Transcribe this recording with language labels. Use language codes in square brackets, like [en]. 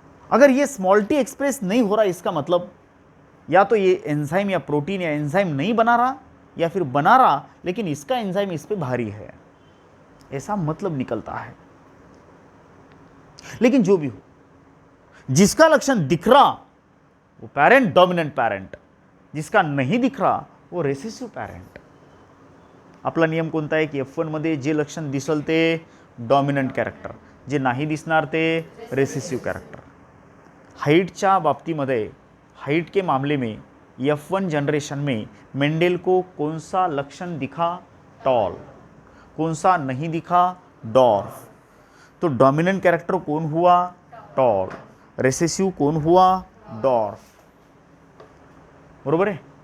[hi] अगर ये small T express नहीं हो रहा, इसका मतलब या तो ये एंजाइम या प्रोटीन या एंजाइम नहीं बना रहा, या फिर बना रहा लेकिन इसका एंजाइम इस पे भारी है, ऐसा मतलब निकलता है। लेकिन जो भी हो, जिसका लक्षण दिख रहा वो पेरेंट डोमिनेंट पेरेंट, जिसका नहीं दिख रहा वो रेसेसिव्ह पेरेंट। [mr] आपला नियम कोणता आहे की F1 मध्ये जे लक्षण दिसल ते डॉमिनंट कॅरेक्टर, जे नाही दिसणार ते रेसेसिव्ह कॅरेक्टर. हाइटच्या बाबतीमध्ये, [hi] हाइट के मामले में F1 जनरेशन में मेंडेल को कौन सा लक्षण दिखा? टॉल. कौन सा नहीं दिखा? डॉर्फ. तो डोमिनेंट कैरेक्टर कौन हुआ? टॉल. रेसेसिव कौन हुआ? डॉर्फ. बरोबर है.